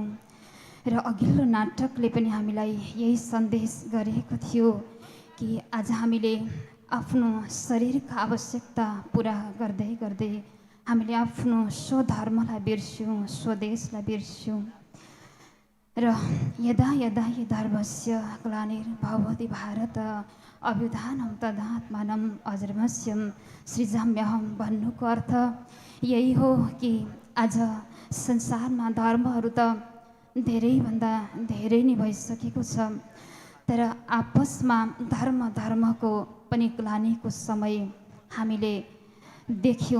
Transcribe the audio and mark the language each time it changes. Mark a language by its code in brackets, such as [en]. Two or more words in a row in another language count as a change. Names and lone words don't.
[ne] र अघिल्लो नाटकले पनि हामीलाई यही सन्देश गरेको थियो कि आज हामीले आफ्नो शरीरका आवश्यकता पुरा गर्दै गर्दै हामीले आफ्नो स्वधर्मलाई बिर्स्यौँ, स्वदेशलाई बिर्स्यौँ। र [sa] यदा यदा हि धर्मस्य ग्लानिर्भवति भारत अभ्युत्थानं तदात्मानं अधर्मस्यं सृजाम्यहं [ne] भन्नुको अर्थ यही हो कि आज संसारमा धर्महरू त धेरैभन्दा धेरै नै भइसकेको छ, तर आपसमा धर्मको पनि ग्लानीको समय हामीले देख्यौँ।